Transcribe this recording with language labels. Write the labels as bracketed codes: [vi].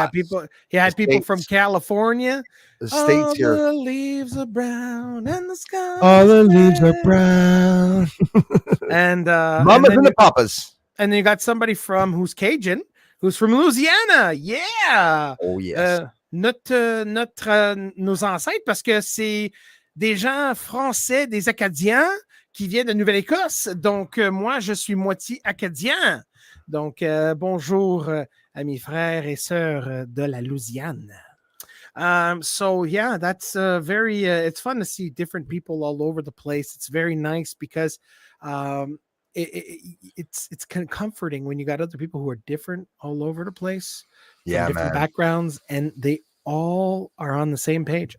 [en] Got people. You had people from California. The states here. The leaves are brown and the sky. All the leaves are brown. And Mamas and the papas. And then you got somebody who's Cajun, who's from Louisiana. Yeah. Oh yes. [fr] Nos ancêtres, parce que c'est des gens français, des Acadiens qui viennent de Nouvelle-Écosse. Donc, moi, je suis moitié acadien. Donc, bonjour à mes frères et sœurs de la Louisiane. [en] So yeah, that's very, it's fun to see different people all over the place. It's very nice because it's kind of comforting when you got other people who are different all over the place. Yeah, different man. backgrounds, and they all are on the same page.